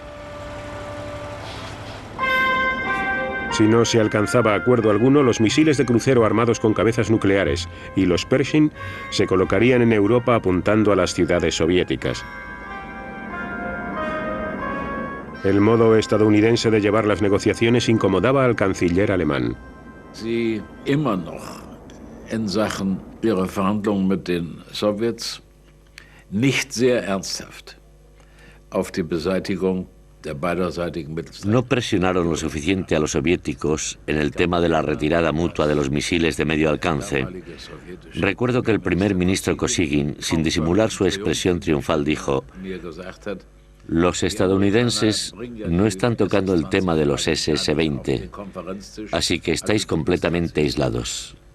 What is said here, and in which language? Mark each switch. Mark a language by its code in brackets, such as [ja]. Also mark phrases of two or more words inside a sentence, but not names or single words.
[es] Si no se alcanzaba acuerdo alguno, los misiles de crucero armados con cabezas nucleares y los Pershing se colocarían en Europa apuntando a las ciudades soviéticas. El modo estadounidense de llevar las negociaciones incomodaba al canciller alemán. [de] Sie immer noch in Sachen ihrer Verhandlungen mit den Sowjets nicht sehr ernsthaft auf die Beseitigung der beiderseitigen Mittelstreckenwaffen. [es] No presionaron lo suficiente a los soviéticos en el tema de la retirada mutua de los misiles de medio alcance. Recuerdo que el primer ministro Kosygin, sin disimular su expresión triunfal, dijo: los estadounidenses no están tocando el tema de los SS-20, así que estáis completamente aislados.